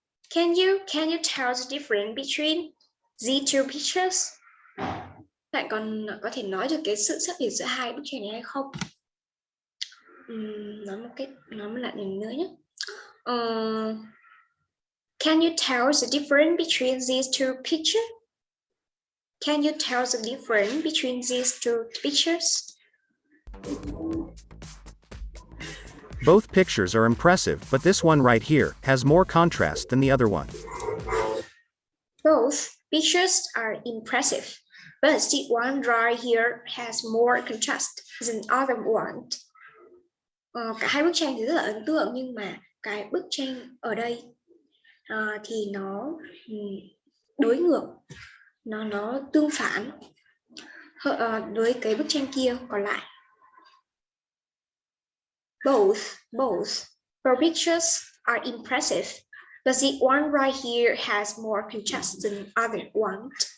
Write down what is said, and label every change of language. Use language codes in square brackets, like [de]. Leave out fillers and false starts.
[en] Can you tell the difference between these two pictures? [vi] Bạn còn có thể nói được cái sự khác biệt giữa hai bức tranh này hay không? Nói một lần nữa nhé. [en] Can you tell the difference between these two pictures? Can you tell the difference between these two pictures? Both pictures are impressive, but this one right here has more contrast than the other one. Both pictures are impressive, but the one right here has more contrast than the other one. [vi] Cả hai bức tranh thì rất là ấn tượng, nhưng mà cái bức tranh ở đây thì nó đối ngược, nó tương phản với cái bức tranh kia còn lại. [en] Both pictures are impressive, but the one right here has more contrast than the other one.